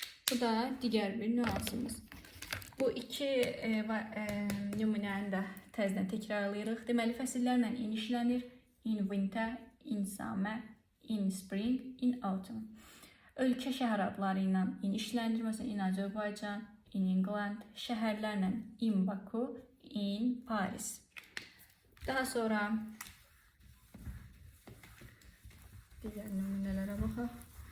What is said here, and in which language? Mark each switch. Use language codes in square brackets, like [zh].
[az] Bu da digər bir nüansımız. Bu iki nümunəni də təzədən təkrarlayırıq. Deməli, fəsillərlə in işlənir. [en] In winter, in summer, in spring, in autumn. [az] Ölkə şəhər adları ilə in işlənir. Məsələn, [en] in Azərbaycan, in England. [az] Şəhərlərlə [en] in Baku, in Paris. [az] Daha sonra digər nümunələrə baxaq.